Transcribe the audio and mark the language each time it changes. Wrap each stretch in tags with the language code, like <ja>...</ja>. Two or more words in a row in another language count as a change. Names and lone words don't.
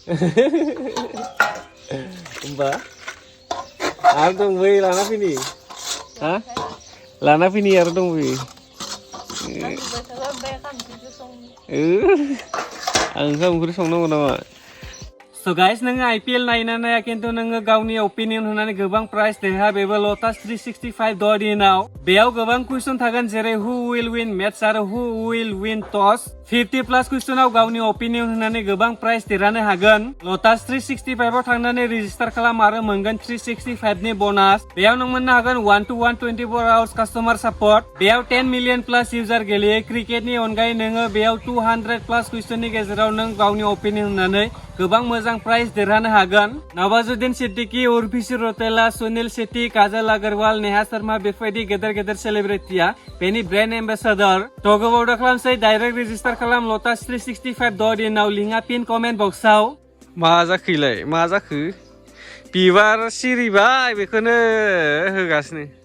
<brx>होमबा आरो दंबै लाना फैनि हा लाना फैनि आरो दंबै आं ओंखाम ओंख्रि संनांगौ नामा</brx> <en>So guys,</en> <brx>नोङो IPL नायना नाया खिन्थु नोङो गावनि ओपिनियन होनानै गोबां प्राइज देरहा बेबो लटास 365 द'दिनाव बेयाव गोबां कुइसन थागोन जेरै</brx> <en>who will win matches</en> <brx>आरो</brx> <en>who will win toss</en> <brx>50+ कुइसनाव गावनि ओपिनियन होनानै गोबां प्राइज देरहानो हागोन लटास 365 आव थांनानै रेजिस्टार खालाम आरो मोनगोन 365 नि बोनास बेयाव नों मोननो हागोन 1 to 1 24</brx> <en>hours customer support</en> <brx>बेयाव 10</brx> <en>million plus users</en> <brx>गेलेयो क्रिकेटनि अनगायै नोङो बेयाव 200+ कुइसननि गेजेराव नों गावनि ओपिनियन होनानै गोबां मोजां प्राइज देरहानो हागोन नवाजुद्दीन सिद्दीकी उर्वशी रौतेला सुनील शेट्टी काजल अग्रवाल नेहा शर्मा बेफोरबायदि गेदेर सेलिब्रिटिया बेनि</brx> <en>brand ambassador</en> <brx>थ' गोबाव दा खालामसै</brx> <en>direct register</en> <brx>खालाम लटास 365 द'दिनाव लिंकआ</brx> <en>pin comment</en> <brx>बक्सआव मा जाखो बिबार सिरिबाय बेखौनो होगासिनो</brx>